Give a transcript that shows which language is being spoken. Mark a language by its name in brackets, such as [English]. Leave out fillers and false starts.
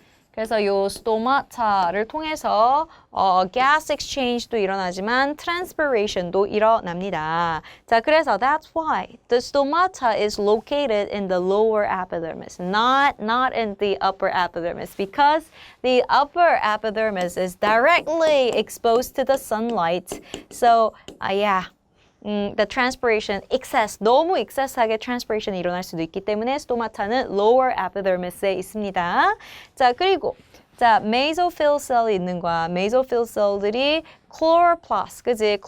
[Korean] 그래서 요 스토마타를 통해서 gas exchange도 일어나지만 transpiration도 일어납니다. 자, 그래서 [English] that's why the stomata is located in the lower epidermis, not in the upper epidermis, because the upper epidermis is directly exposed to the sunlight. So, the transpiration, [Korean] 너무 excess하게 transpiration이 일어날 수도 있기 때문에 스토마타는 lower epidermis에 있습니다. 자, 그리고 mesophyll 셀이 있는 거야. mesophyll 셀들이 chloroplast, 그지?